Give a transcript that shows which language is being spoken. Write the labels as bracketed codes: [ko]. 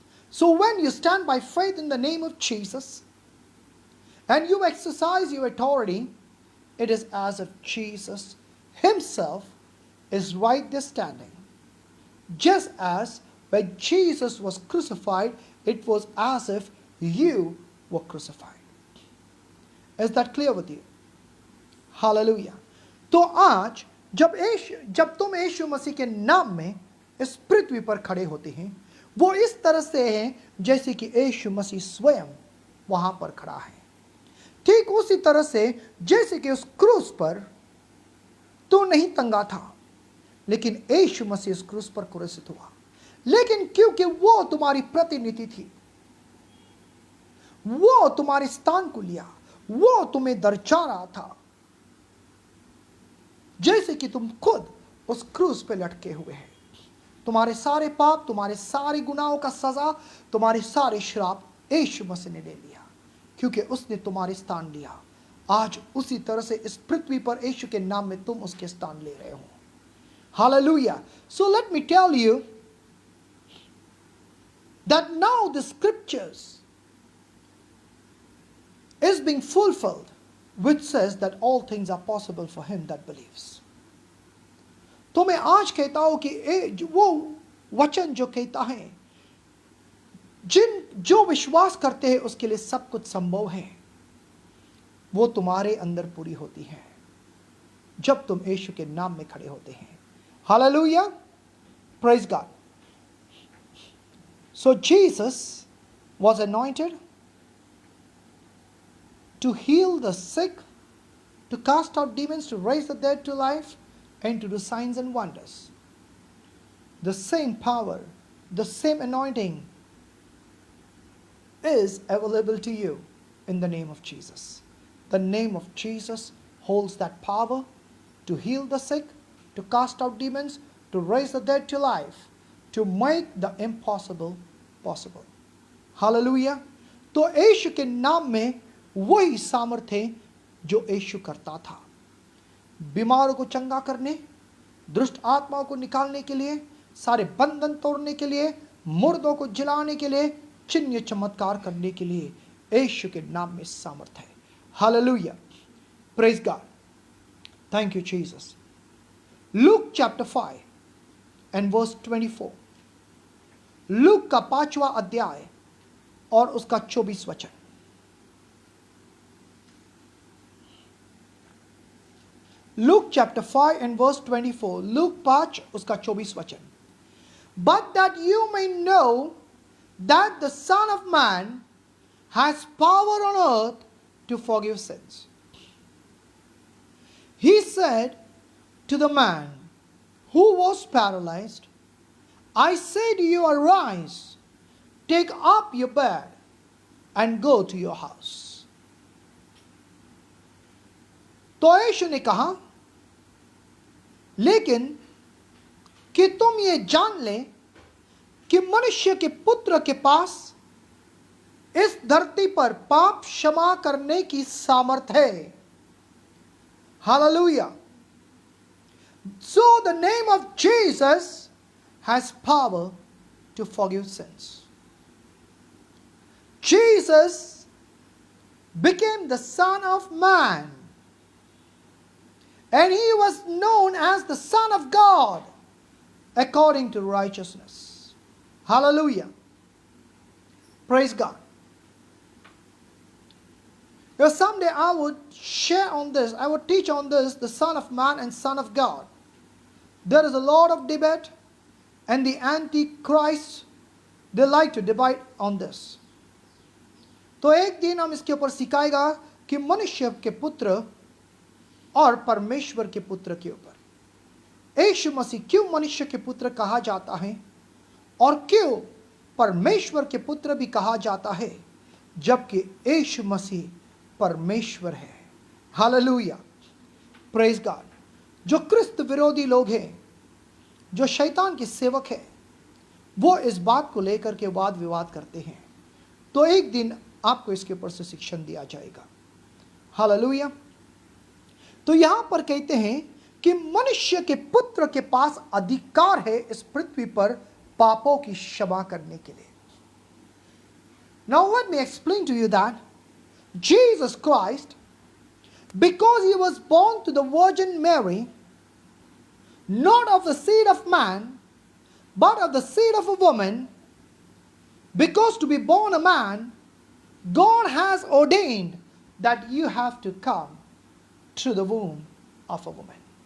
[en] So when you stand by faith in the name of Jesus and you exercise your authority, it is as if Jesus himself is right there standing. Just as when Jesus was crucified, it was as if you were crucified. Is that clear with you? Hallelujah. [hi] तो आज जब तुम यीशु मसीह के नाम में इस पृथ्वी पर खड़े होते हैं, वो इस तरह से है जैसे कि यीशु मसीह स्वयं वहां पर खड़ा है। ठीक उसी तरह से जैसे कि उस क्रूस पर तू नहीं टंगा था, लेकिन यीशु मसीह उस क्रूस पर क्रूसित हुआ। लेकिन क्योंकि वो तुम्हारी प्रतिनिधि थी, वो तुम्हारे स्थान को लिया, वो तुम्हें दर्शा रहा था, जैसे कि तुम खुद उस क्रूस पे लटके हुए हैं। तुम्हारे सारे पाप, तुम्हारे सारे गुनाहों का सजा, तुम्हारे सारे श्राप यीशु मसीह ने ले लिया, क्योंकि उसने तुम्हारे स्थान लिया। आज उसी तरह से इस पृथ्वी पर यीशु के नाम में तुम उसके स्थान ले रहे हो। [en] Hallelujah. So let me tell you that now the scriptures is being fulfilled, which says that all things are possible for him that believes. [hi] तो मैं आज कहता हूं कि वो वचन जो कहता है, जो विश्वास करते हैं उसके लिए सब कुछ संभव है, वो तुम्हारे अंदर पूरी होती है जब तुम यीशु के नाम में खड़े होते हैं। [en] Hallelujah. Praise God. So Jesus was anointed to heal the sick, to cast out demons, to raise the dead to life, and to do signs and wonders. The same power, the same anointing is available to you in the name of Jesus. The name of Jesus holds that power to heal the sick, to cast out demons, to raise the dead to life, to make the impossible possible. Hallelujah. [hi] तो यीशु के नाम में वही सामर्थ्य है जो यीशु करता था, बीमारों को चंगा करने, दुष्ट आत्माओं को निकालने के लिए, सारे बंधन तोड़ने के लिए, मुर्दों को जिलाने के लिए, चिन्ह चमत्कार करने के लिए यीशु के नाम में सामर्थ्य है। [en] Hallelujah, praise God, thank you Jesus. Luke chapter 5 and verse 24, [hi] look का 5वां अध्याय और उसका 24 वचन। [en] Luke chapter 5 and verse 24, Luke 5 [hi] उसका 24 वचन। [en] But that you may know that the Son of Man has power on earth to forgive sins. He said to the man who was paralyzed, I say to you, arise, take up your bed and go to your house. [hi] तो यीशु ने कहा, लेकिन कि तुम ये जान ले कि मनुष्य के पुत्र के पास इस धरती पर पाप क्षमा करने की सामर्थ है। Hallelujah. [en] So the name of Jesus has power to forgive sins. Jesus became the Son of Man, and he was known as the Son of God according to righteousness. Hallelujah. Praise God. Now someday I would share on this, I would teach on this, the Son of Man and Son of God. There is a lot of debate, and the Antichrist, they like to debate on this. [hi] तो एक दिन हम इसके ऊपर सिखाएगा कि मनुष्य के पुत्र और परमेश्वर के पुत्र के ऊपर यीशु मसीह क्यों मनुष्य के पुत्र कहा जाता है और क्यों परमेश्वर के पुत्र भी कहा जाता है, जबकि यीशु मसीह परमेश्वर है। Hallelujah, [en] Praise God. [hi] जो क्रिस्त विरोधी लोग हैं, जो शैतान के सेवक हैं, वो इस बात को लेकर के वाद विवाद करते हैं, तो एक दिन आपको इसके ऊपर से शिक्षण दिया जाएगा। हालेलुया। तो यहां पर कहते हैं कि मनुष्य के पुत्र के पास अधिकार है इस पृथ्वी पर पापों की क्षमा करने के लिए। [en] Now let me explain to you that Jesus Christ, because he was born to the Virgin Mary, not of the seed of man, but of the seed of a woman, because to be born a man, God has ordained that you have to come through the womb of a woman.